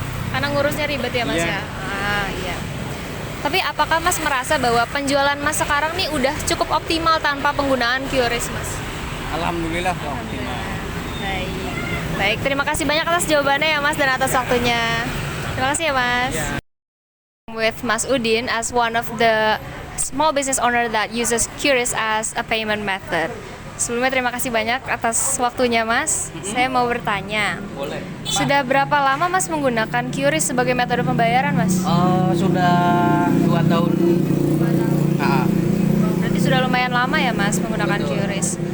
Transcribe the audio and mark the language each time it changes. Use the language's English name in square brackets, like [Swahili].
[Indonesian] Karena ngurusnya ribet ya Mas Iya. ya? Ah iya. Tapi apakah Mas merasa bahwa penjualan Mas sekarang nih udah cukup optimal tanpa penggunaan QRIS Mas? Alhamdulillah optimal. Baik. Baik, terima kasih banyak atas jawabannya ya Mas dan atas waktunya. Terima kasih ya Mas. Ya. [English] With Mas Udin as one of the small business owner that uses QRIS as a payment method. [Indonesian] Sebelumnya terima kasih banyak atas waktunya Mas. Saya mau bertanya. Boleh. Sudah berapa lama Mas menggunakan QRIS sebagai metode pembayaran Mas? Sudah 2 tahun. Nah, Berarti sudah lumayan lama ya Mas menggunakan Betul. QRIS.